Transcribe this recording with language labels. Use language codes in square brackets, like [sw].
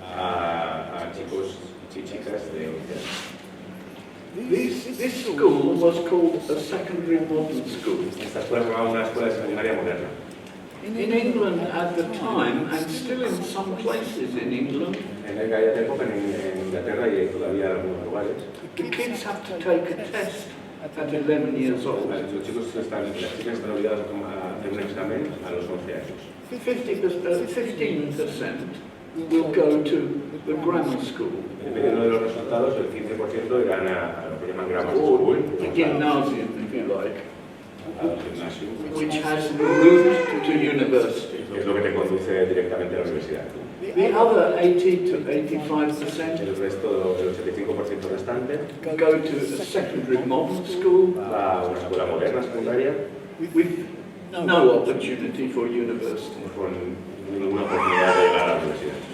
[es] a chicos y chicas de 11 años. [en] This school was called a secondary modern school. [es] Esta escuela se llamaba una escuela secundaria moderna. [en] In England at the time, and still in some places in England, [es] En aquella época en Inglaterra y todavía en algunos lugares, [en] the kids have to take a test at 11 years old. [es] los chicos están, las chicas están obligadas a hacer un examen a los 11 años. [en] 15% will go to the grammar school, [es] Dependiendo de los resultados, el 15% irán a lo que llaman grammar [en] or school, the gymnasium, if you like, [es] al gimnasio, [en] which has the route to university. [es] que es lo que te conduce directamente a la universidad. [en] The other 80 to 85% [es] El resto del 85% restante [en] go to a secondary modern school [es] va a una escuela moderna secundaria [en] with no opportunity for university. [es] con ninguna oportunidad de llegar a la universidad.